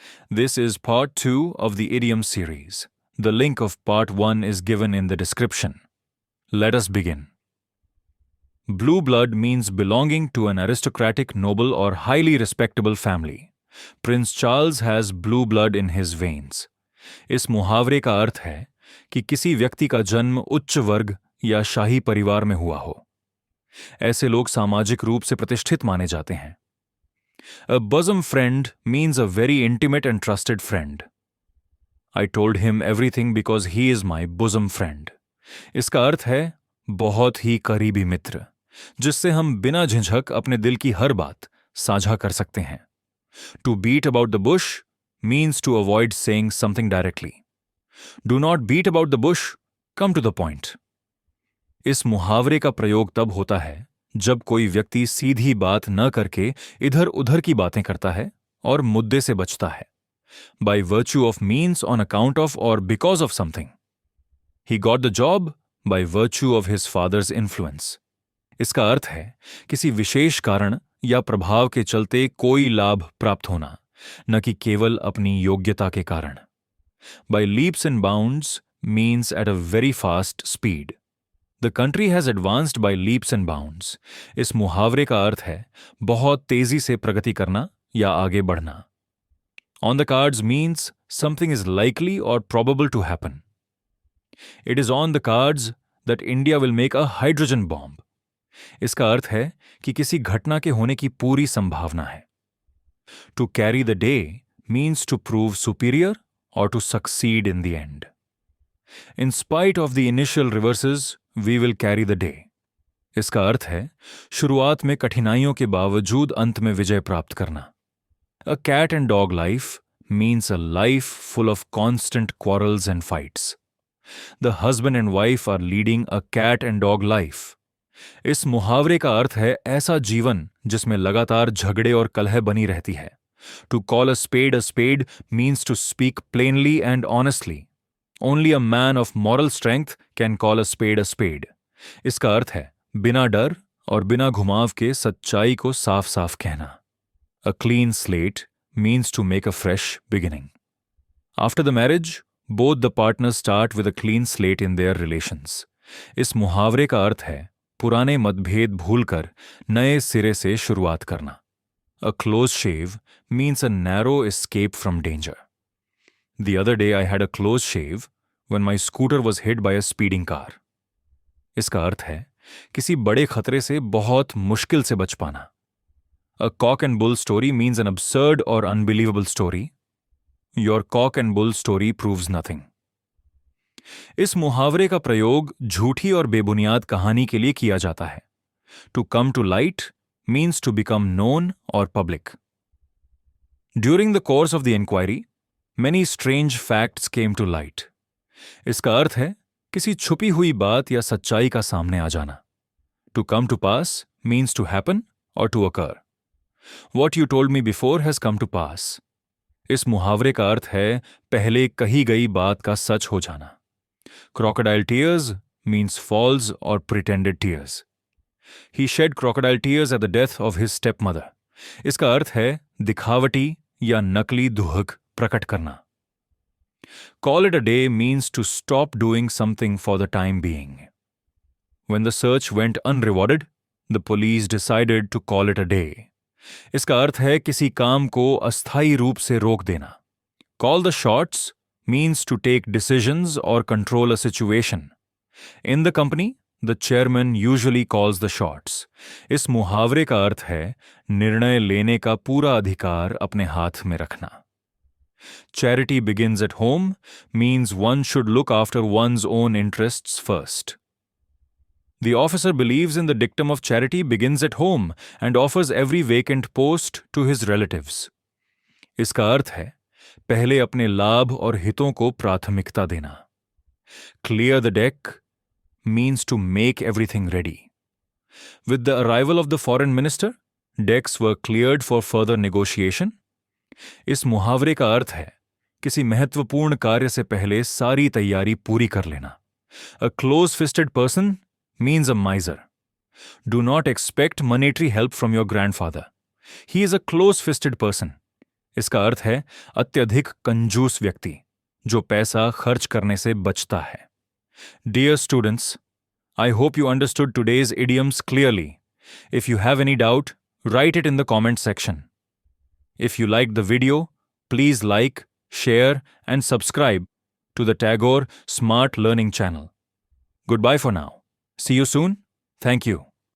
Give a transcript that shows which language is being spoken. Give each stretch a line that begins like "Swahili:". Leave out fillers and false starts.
English: This is part 2 of the idiom series. The link of part 1 is given in the description. Let us begin. Blue blood means belonging to an aristocratic, noble or highly respectable family. Prince Charles has blue blood in his veins.
Hindi: इस मुहावरे का अर्थ है कि किसी व्यक्ति का जन्म उच्च वर्ग या शाही परिवार में हुआ हो. ऐसे लोग सामाजिक रूप से प्रतिष्ठित माने जाते हैं.
English: A bosom friend means a very intimate and trusted friend. I told him everything because he is my bosom friend.
Hindi: इसका अर्थ है बहुत ही करीबी मित्र, जिससे हम बिना झिझक अपने दिल की हर बात साझा कर सकते हैं.
English: To beat about the bush means to avoid saying something directly. Do not beat about the bush, come to the point.
Hindi: इस मुहावरे का प्रयोग तब होता है जब कोई व्यक्ति सीधी बात न करके इधर उधर की बातें करता है और मुद्दे से बचता है.
English: By virtue of means on account of or because of something. He got the job by virtue of his father's influence.
Hindi: इसका अर्थ है किसी विशेष कारण या प्रभाव के चलते कोई लाभ प्राप्त होना, न कि केवल अपनी योग्यता के कारण.
English: By leaps and bounds means at a very fast speed. The country has advanced by leaps and bounds.
Hindi: इस मुहावरे का अर्थ है बहुत तेजी से प्रगति करना या आगे बढ़ना.
English: On the cards means something is likely or probable to happen. It is on the cards that India will make a hydrogen bomb.
Hindi: इसका अर्थ है कि किसी घटना के होने की पूरी संभावना है.
English: To carry the day means to prove superior or to succeed in the end. In spite of the initial reverses, we will carry the day.
Hindi: इसका अर्थ है शुरुआत में कठिनाइयों के बावजूद अंत में विजय प्राप्त करना.
English: A cat and dog life means a life full of constant quarrels and fights. The husband and wife are leading a cat and dog life.
Hindi: इस मुहावरे का अर्थ है ऐसा जीवन जिसमें लगातार झगड़े और कलह बनी रहती है.
English: To call a spade means to speak plainly and honestly. Only a man of moral strength can call a spade.
Hindi: इसका अर्थ है बिना डर और बिना घुमाव के सच्चाई को साफ साफ कहना.
English: A clean slate means to make a fresh beginning. After the marriage, both the partners start with a clean slate in their relations.
Hindi: इस मुहावरे का अर्थ है पुराने मतभेद भूलकर नए सिरे से शुरुआत करना.
English: A close shave means a narrow escape from danger. The other day I had a close shave when my scooter was hit by a speeding car.
Hindi: इसका अर्थ है किसी बड़े खतरे से बहुत मुश्किल से बच पाना.
English: A cock and bull story means an absurd or unbelievable story. Your cock and bull story proves nothing.
Hindi: इस मुहावरे का प्रयोग झूठी और बेबुनियाद कहानी के लिए किया जाता है.
English: To come to light means to become known or public. During the course of the inquiry, many strange facts came to light.
Hindi: इसका अर्थ है किसी छुपी हुई बात या सच्चाई का सामने आ जाना.
English: To come to pass means to happen or to occur. What you told me before has come to pass.
Hindi: इस मुहावरे का अर्थ है पहले कही गई बात का सच हो जाना.
English: Crocodile tears means false or pretended tears. He shed crocodile tears at the death of his stepmother.
Hindi: इसका अर्थ है दिखावटी या नकली दुहक प्रकट करना.
English: Call it a day means to stop doing something for the time being. When the search went unrewarded, the police decided to call it a day.
Hindi: इसका अर्थ है किसी काम को अस्थायी रूप से रोक देना.
English: Call the shots means to take decisions or control a situation. In the company, the chairman usually calls the shots.
Hindi: इस मुहावरे का अर्थ है निर्णय लेने का पूरा अधिकार अपने हाथ में रखना.
English: Charity begins at home means one should look after one's own interests first. The officer believes in the dictum of charity begins at home and offers every vacant post to his relatives.
Hindi: इसका अर्थ है पहले अपने लाभ और हितों को प्राथमिकता देना.
English: Clear the deck means to make everything ready. With the arrival of the foreign minister, decks were cleared for further negotiation.
Hindi: इस मुहावरे का अर्थ है किसी महत्वपूर्ण कार्य से पहले सारी तैयारी पूरी कर लेना.
English: A close-fisted person means a miser. Do not expect monetary help from your grandfather. He is a close-fisted person.
Hindi: इसका अर्थ है अत्यधिक कंजूस व्यक्ति जो पैसा खर्च करने से बचता है.
English: Dear students, I hope you understood today's idioms clearly. If you have any doubt, write it in the comment section. If you liked the video, please like, share, and subscribe to the Tagore Smart Learning channel. Goodbye for now. See you soon. Thank you.